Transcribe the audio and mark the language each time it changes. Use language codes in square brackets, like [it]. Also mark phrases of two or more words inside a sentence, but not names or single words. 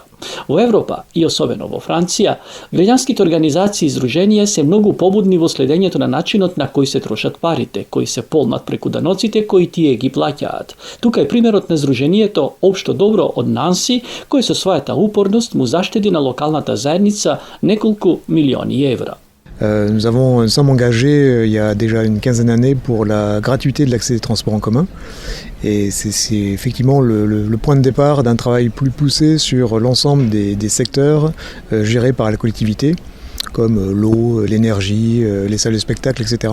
[mk] Во Европа и особено во Франција, граѓанските организации и издруженија се многу побудни во следењето на начинот на кој се трошат парите, кои се полнат преку даноците кои тие ги плаќаат. Тука е примерот на издружението Општо добро од Нанси, кој со својата упорност му заштеди на локалната заедница неколку милиони евра. [fr] Nous sommes engagés il y a déjà une quinzaine d'années pour la gratuité de l'accès des transports en commun. Et c'est effectivement le point de départ d'un travail plus poussé sur l'ensemble des secteurs gérés par la collectivité, comme l'eau, l'énergie, les salles de spectacle, etc.